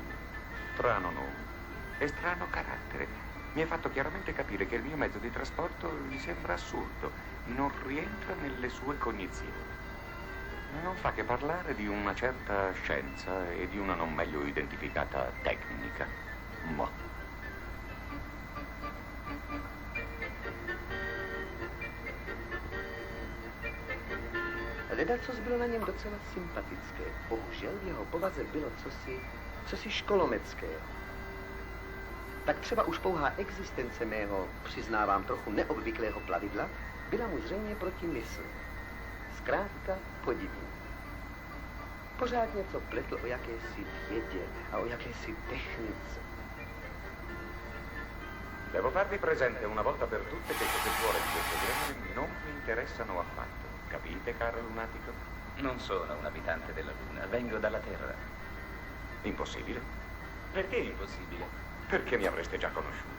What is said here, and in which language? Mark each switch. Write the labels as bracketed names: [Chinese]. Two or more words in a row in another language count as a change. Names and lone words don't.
[Italian] Strano nome e strano carattere. Mi ha fatto chiaramente capire che il mio mezzo di trasporto gli sembra assurdo, non rientra nelle sue cognizioni. Non fa che parlare di una certa scienza e di una non meglio identificata tecnica. Mo. [Czech] Lidé, co bylo na něm docela sympatické. Bohužel v jeho povaze bylo cosi školomeckého. Tak třeba už pouhá existence mého, přiznávám, trochu neobvyklého plavidla byla mu zřejmě proti mysli. Zkrátka podivný. Pořád něco pletl o jakési vědě a o jakési technice. [Italian] Devo farvi presente una volta per tutte che queste suore di questo genere non mi interessano affatto. Capite, caro lunatico? Non sono un abitante della Luna, vengo dalla Terra. Impossibile. Perché impossibile? Perché mi avreste già conosciuto.